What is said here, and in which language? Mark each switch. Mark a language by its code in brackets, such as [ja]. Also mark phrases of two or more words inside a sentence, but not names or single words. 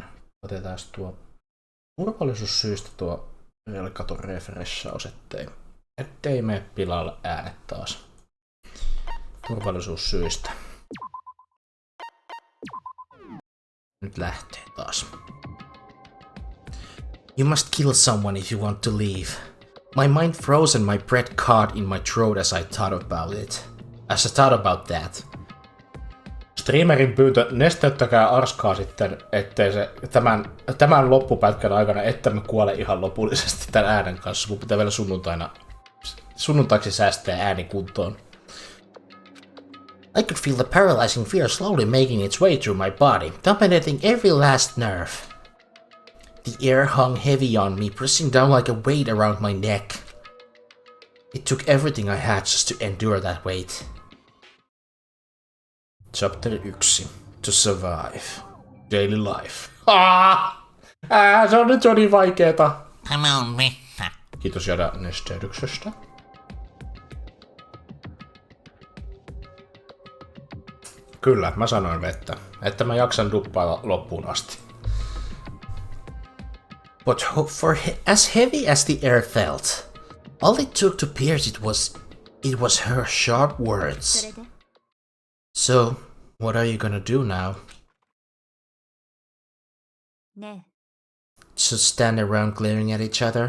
[fi] Otetaan tuo turvallisuussyistä tuo velkaton refreshaus, ettei mene pilalle äänet taas. Turvallisuussyistä. Nyt lähtee taas. [en] You must kill someone if you want to leave. My mind froze and my breath caught in my throat as I thought about that. [fi] Streamerin pyyntö, nesteyttäkää arskaa sitten, ettei se tämän loppupätkän aikana, että me kuole ihan lopullisesti tämän äänen kanssa. Mun pitää vielä sunnuntaiksi säästää ääni kuntoon. [en] I could feel the paralyzing fear slowly making its way through my body, dominating every last nerve. The air hung heavy on me, pressing down like a weight around my neck. It took everything I had just to endure that weight. Chapter 1. To survive. Daily life. [fi] Se on nyt jo niin vaikeeta. Tämä on vettä. Kiitos Jada nesteydyksestä. Kyllä, mä sanoin vettä. Että mä jaksan duppailla loppuun asti. [en] But for as heavy as the air felt, all it took to pierce it was her sharp words. So, what are you gonna do now? Just stand around glaring at each other?